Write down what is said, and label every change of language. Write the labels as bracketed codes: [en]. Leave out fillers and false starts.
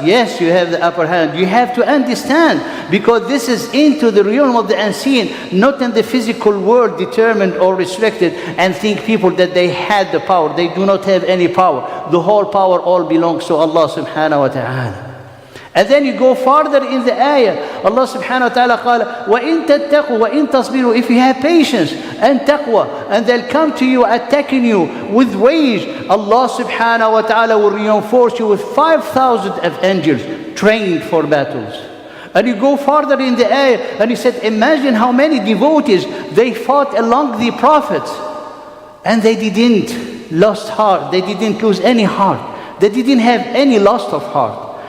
[en] Yes, you have the upper hand. You have to understand, because this is into the realm of the unseen, not in the physical world determined or restricted, and think people that they had the power. They do not have any power. The whole power all belongs to Allah subhanahu wa ta'ala. And then you go farther in the ayah. [ar] Allah subhanahu wa ta'ala قال وَإِن تَتَّقُوا وَإِن تَصْبِرُوا. [en] If you have patience and taqwa, and they'll come to you attacking you with rage, Allah subhanahu wa ta'ala will reinforce you with 5,000 of angels trained for battles. And you go farther in the ayah, and he said, imagine how many devotees they fought along the prophets, and they didn't lost heart, they didn't lose any heart, they didn't have any loss of heart.